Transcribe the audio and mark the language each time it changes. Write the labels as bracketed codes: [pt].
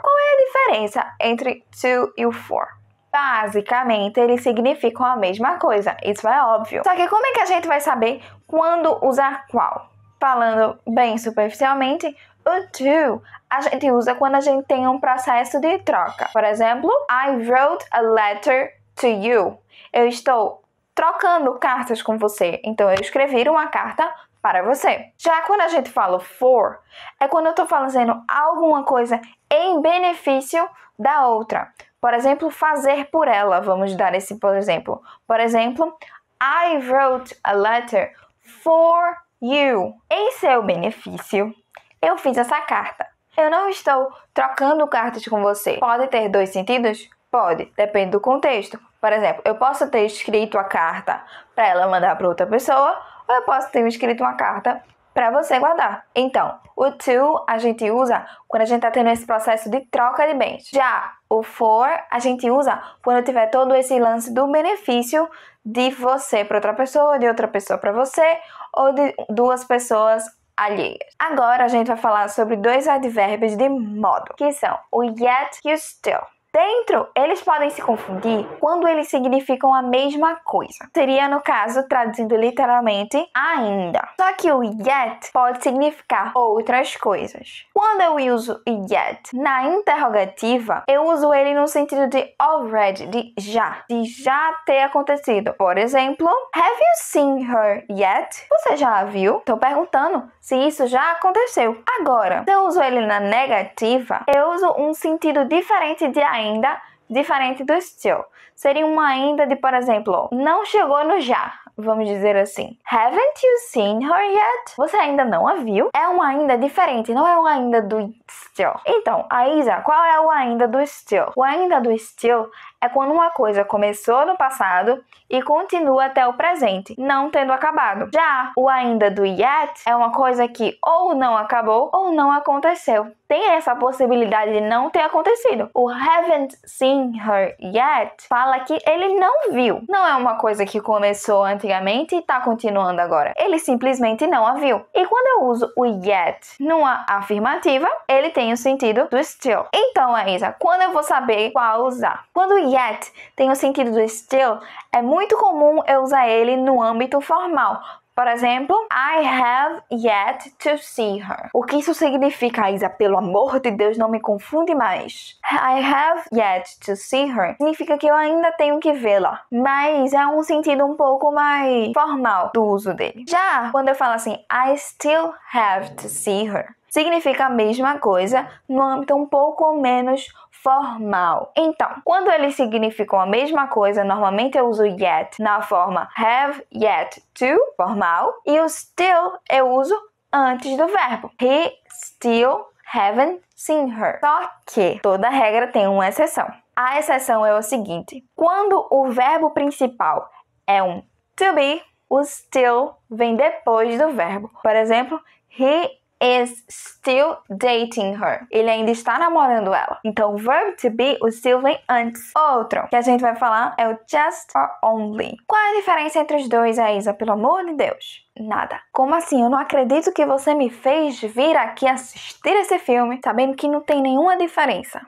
[pt] Qual é a diferença entre to e o for? Basicamente, eles significam a mesma coisa. Isso é óbvio. Só que como é que a gente vai saber quando usar qual? Falando bem superficialmente, o to a gente usa quando a gente tem um processo de troca. Por exemplo, [en] I wrote a letter to you. [pt] Eu estou trocando cartas com você. Então, eu escrevi uma carta para você. Já quando a gente fala for, é quando eu estou fazendo alguma coisa em benefício da outra. Por exemplo, fazer por ela. Vamos dar esse por exemplo. Por exemplo, [en] I wrote a letter for you. [pt] Em seu benefício, eu fiz essa carta. Eu não estou trocando cartas com você. Pode ter dois sentidos? Pode, depende do contexto. Por exemplo, eu posso ter escrito a carta para ela mandar para outra pessoa, ou eu posso ter escrito uma carta para você guardar. Então, o to a gente usa quando a gente está tendo esse processo de troca de bens. Já o for a gente usa quando tiver todo esse lance do benefício de você para outra pessoa, de outra pessoa para você, ou de duas pessoas alheias. Agora a gente vai falar sobre dois advérbios de modo, que são o yet e o still. Dentro, eles podem se confundir quando eles significam a mesma coisa. Seria, no caso, traduzindo literalmente, ainda. Só que o yet pode significar outras coisas. Quando eu uso yet na interrogativa, eu uso ele no sentido de already, de já ter acontecido. Por exemplo, [en] have you seen her yet? [pt] Você já a viu? Estou perguntando se isso já aconteceu. Agora, se eu uso ele na negativa, eu uso um sentido diferente de ainda, diferente do still. Seria um ainda de, por exemplo, não chegou no já, vamos dizer assim. [en] Haven't you seen her yet? [pt] Você ainda não a viu? É um ainda diferente, não é um ainda do still. Então, a Isa, qual é o ainda do still? O ainda do still é quando uma coisa começou no passado e continua até o presente, não tendo acabado. Já o ainda do yet é uma coisa que ou não acabou ou não aconteceu. Tem essa possibilidade de não ter acontecido. O [en] haven't seen her yet [pt] fala que ele não viu. Não é uma coisa que começou antigamente e está continuando agora. Ele simplesmente não a viu. E quando eu uso o yet numa afirmativa, ele tem o sentido do still. Então, Isa, quando eu vou saber qual usar? Quando o yet tem o sentido do still, é muito comum eu usar ele no âmbito formal. Por exemplo, [en] I have yet to see her. [pt] O que isso significa, Isa? Pelo amor de Deus, não me confunde mais. [en] I have yet to see her [pt] significa que eu ainda tenho que vê-la. Mas é um sentido um pouco mais formal do uso dele. Já quando eu falo assim, [en] I still have to see her, [pt] significa a mesma coisa no âmbito um pouco menos formal. Então, quando eles significam a mesma coisa, normalmente eu uso yet na forma have yet to, formal, e o still eu uso antes do verbo. [en] He still haven't seen her. [pt] Só que toda regra tem uma exceção. A exceção é o seguinte: quando o verbo principal é um to be, o still vem depois do verbo. Por exemplo, [en] he is still dating her. [pt] Ele ainda está namorando ela. Então, o verbo to be, o still vem antes. Outro que a gente vai falar é o just or only. Qual é a diferença entre os dois, Isa? Pelo amor de Deus. Nada. Como assim? Eu não acredito que você me fez vir aqui assistir esse filme sabendo que não tem nenhuma diferença.